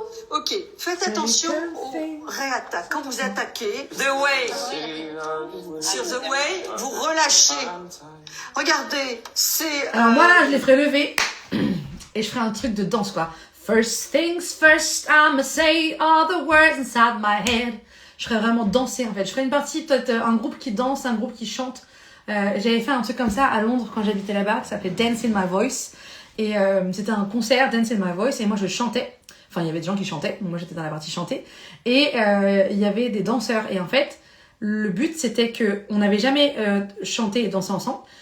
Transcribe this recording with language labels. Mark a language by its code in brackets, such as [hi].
[fr] Ok, faites attention aux réattaques. Quand vous attaquez, [en] the way, [fr] sur the way, vous relâchez. Regardez, c'est... Alors moi là, je les ferai lever et je ferai un truc de danse quoi. [en] First things first, I'ma say all the words inside my head. [fr] Je ferai vraiment danser en fait. Je ferai une partie, peut-être un groupe qui danse, un groupe qui chante. J'avais fait un truc comme ça à Londres quand j'habitais là-bas, ça s'appelait Dance in My Voice. Et c'était un concert, Dance in My Voice, et moi je chantais. Enfin, il y avait des gens qui chantaient, moi j'étais dans la partie chantée. Et il y avait des danseurs. Et en fait, le but c'était que on n'avait jamais chanté et dansé ensemble.